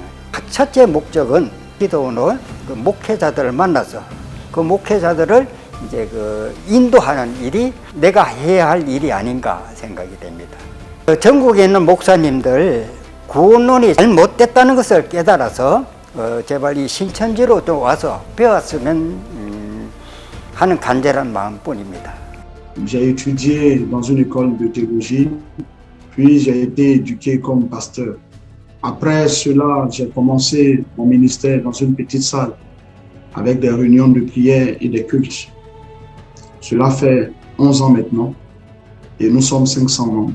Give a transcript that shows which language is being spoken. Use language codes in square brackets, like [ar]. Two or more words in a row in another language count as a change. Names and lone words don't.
[ko] 첫째 목적은 기도하는 그 목회자들을 만나서 그 목회자들을 이제 인도하는 일이 내가 해야 할 일이 아닌가 생각이 됩니다. 전국에 있는 목사님들 구원론이 잘못됐다는 것을 깨달아서 제발 이 신천지로 좀 와서 배웠으면 하는 간절한 마음뿐입니다. [fr] J'ai étudié dans une école de théologie, puis j'ai été éduqué comme pasteur. Après cela, j'ai commencé mon ministère dans une petite salle avec des réunions de prière et des cultes. Cela fait 11 ans maintenant et nous sommes 500 membres.